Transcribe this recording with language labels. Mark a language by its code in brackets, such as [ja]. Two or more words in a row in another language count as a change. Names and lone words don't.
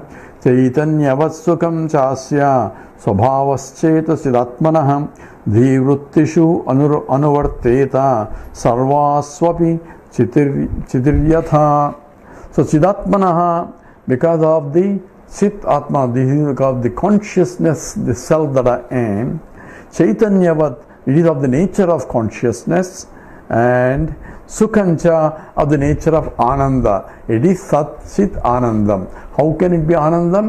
[sa] Chaitanyavat sukham chasya svabhavaschetasidatmanah dhivrittishu anuvarteta sarvaswapi chitiryatha. So chidatmanah, [en] because of the Chit Atma, this is because of the consciousness, the self that I am. Chaitanyavat, it is of the nature of consciousness, and Sukhancha of the nature of Ananda. It is [sa] Sat Chit Anandam. [en] How can it be Anandam?